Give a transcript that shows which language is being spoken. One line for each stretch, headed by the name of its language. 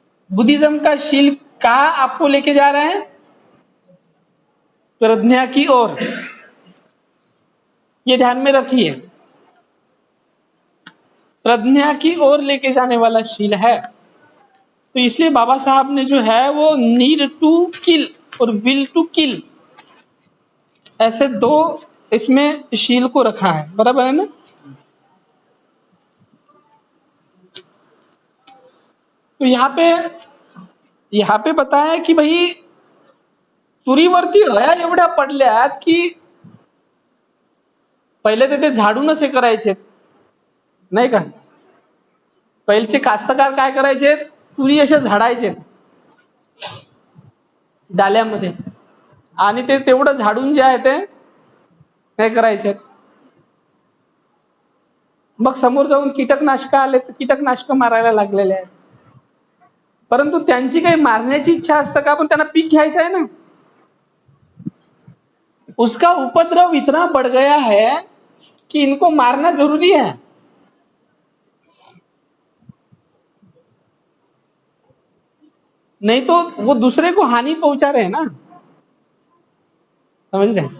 Hindi: Buddhism का शील कहाँ आपको लेके जा रहा है, प्रज्ञा की ओर, ये ध्यान में रखिए, प्रज्ञा की ओर लेके जाने वाला शील है। तो इसलिए बाबा साहब ने जो है वो
English: need to kill
Hindi: और
English: will to kill,
Hindi: ऐसे दो इसमें शील को रखा है, बराबर है ना। तो यहाँ पे बताया कि भाई
Marathi: तुरीवरती हया एवढ्या पडल्यात की पहिले तर ते झाडून हे करायचे, नाही का. पहिलेचे कास्तकार काय करायचे, तुरी अशा झाडायचे डाल्यामध्ये, आणि ते तेवढं झाडून जे आहे ते काय करायचे. मग समोर जाऊन कीटकनाशक आले तर कीटकनाशक मारायला लागलेले आहेत. परंतु त्यांची काही मारण्याची इच्छा असतं का, पण त्यांना पीक घ्यायचं आहे ना.
Hindi: उसका उपद्रव इतना बढ़ गया है कि इनको मारना जरूरी है. नहीं तो वो दूसरे को हानि पहुंचा रहे हैं ना, समझ रहे हैं.